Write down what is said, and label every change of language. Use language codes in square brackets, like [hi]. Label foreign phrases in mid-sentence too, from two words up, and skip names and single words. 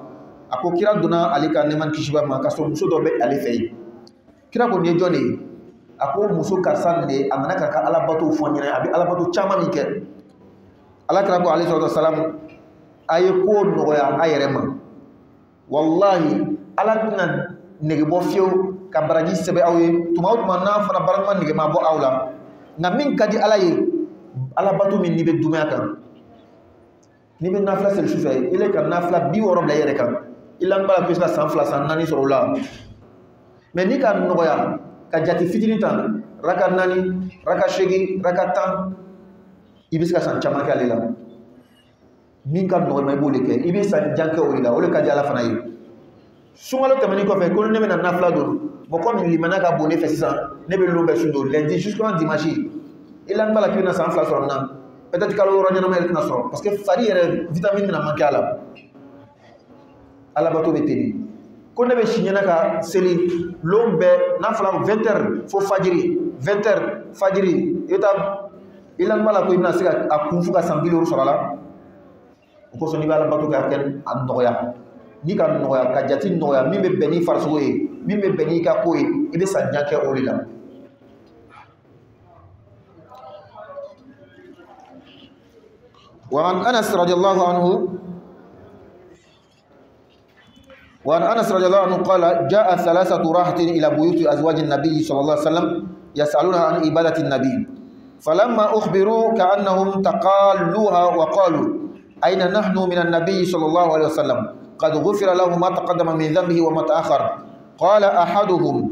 [bm] a ko kira donna ale ka nɛma kisi b'a ma k'a sɔrɔ muso dɔ bɛ ale fɛ yen kira ko nin ye jɔn de ye a ko muso karisa nin de a nana k'a ka alabato fɔ n ɲɛna a bɛ alabato caman min kɛ ala kira ko [ar] عليه الصلاة والسلام [bm] a ye ko nɔgɔya a yɛrɛ ma wallahi ala tɛna nege bɔ fiyewu ka baraji sɛbɛn aw ye tuma o tuma n'a fana barakuma nege ma bɔ aw la nka min ka di ala ye alabato min n'i bɛ dumuni kan n'i bɛ nafila seli sufɛ i le ka nafila 60 bila i yɛrɛ kan i lanbala plus ka san 2 san 4 sɔrɔ o la mais n'i ka nɔgɔya ka jati fitinin ta raka 4 raka 8 raka 10 i bɛ se ka san caman kɛ ale la min ka nɔgɔ ma i b'o de kɛ i bɛ san jan kɛ o de la o de ka di ala fana ye sunkalo tɛmɛnen kɔfɛ ko ne bɛna nafila don [fr] bon comme [bm] limana ka bon ne fɛ sisan ne bɛ lon bɛ sun don [fr] lundi jusqu'au dimanche [bm] i lanbala k'i bɛna san 2 sɔrɔ na peut-être kalo yɔrɔ ɲɛnama yɛrɛ tɛna sɔrɔ [fr] parce que [bm] fari yɛrɛ vitamine bɛna manquer a la alabato bɛ teli ko ne bɛ si ɲɛna ka seli lon bɛɛ n'a fɔra 20h fo fajiri 20h fajiri i bɛ taa i lanbala ko i bɛna se ka a kun fo ka san 50 sɔrɔ a la o kosɔn n'i bɛ alabato kɛ a kɛ a nɔgɔya n'i ka nɔgɔya ka jati nɔgɔya min bɛ bɛn n'i farisogo ye min bɛ bɛn n'i ka ko ye i bɛ san jan kɛ o de la. [ar] وعن أنس رضي الله عنه قال جاء 3 راحة إلى بيوت أزواج النبي صلى الله عليه وسلم يسألون عن عبادة النبي فلما أخبروا كأنهم تقالوها وقالوا أين نحن من النبي صلى الله عليه وسلم قد غفر له ما تقدم من ذنبه وما تأخر قال أحدهم